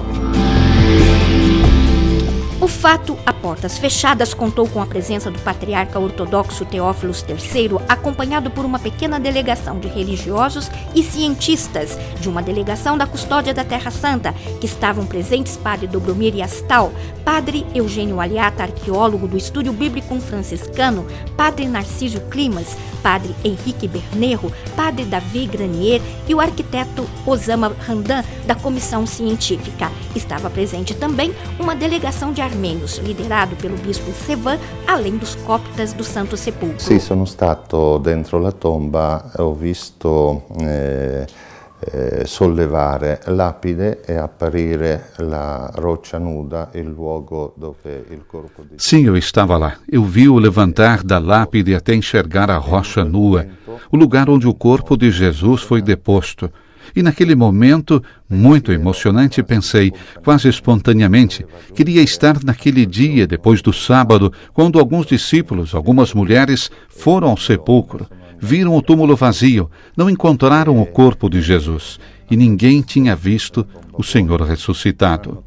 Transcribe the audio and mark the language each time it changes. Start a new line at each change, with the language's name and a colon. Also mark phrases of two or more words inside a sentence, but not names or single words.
Portuguese: O fato, a portas fechadas, contou com a presença do patriarca ortodoxo Teófilos III, acompanhado por uma pequena delegação de religiosos e cientistas de uma delegação da Custódia da Terra Santa, que estavam presentes padre Dobromir Yastal, padre Eugênio Aliata, arqueólogo do Estúdio Bíblico Franciscano, padre Narcísio Climas, padre Henrique Bernerro, padre Davi Granier e o arquiteto Osama Hamdan, da Comissão Científica. Estava presente também uma delegação de arquitetos armênios, liderado pelo bispo Sevan, além dos coptas do Santo Sepulcro.
Italian: Sì, sono stato dentro la tomba, ho visto sollevare lapide e apparire la roccia nuda, il luogo dove il corpo di...
Portuguese: Sim, eu estava lá. Eu vi o levantar da lápide até enxergar a rocha nua, o lugar onde o corpo de Jesus foi deposto. E naquele momento, muito emocionante, pensei, quase espontaneamente, queria estar naquele dia, depois do sábado, quando alguns discípulos, algumas mulheres, foram ao sepulcro, viram o túmulo vazio, não encontraram o corpo de Jesus, e ninguém tinha visto o Senhor ressuscitado.